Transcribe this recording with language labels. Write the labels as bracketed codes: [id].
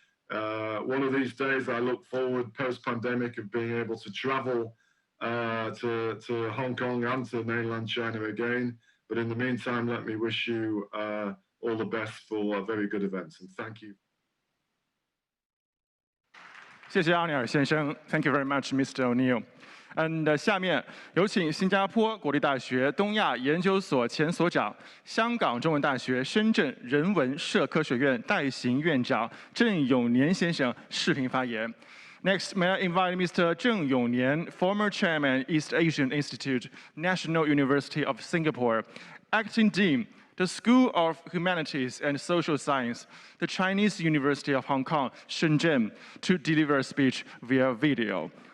[en] One of these days, I look forward post-pandemic of being able to travel to Hong Kong and to mainland China again. But in the meantime, let me wish you all the best for very good events, and thank you. [zh] 谢谢阿尼尔先生 ， [en] Thank you very much, Mr. O'Neill. And [zh] 下面有请新加坡国立大学东亚研究所前所长、香港中文大学深圳人文社科学院代行院长郑永年先生视频发言。 [en] Next, may I invite Mr. Zheng Yongnian, former chairman, East Asian Institute, National University of Singapore, acting dean, the School of Humanities and Social Science, the Chinese University of Hong Kong, Shenzhen, to deliver a speech via video.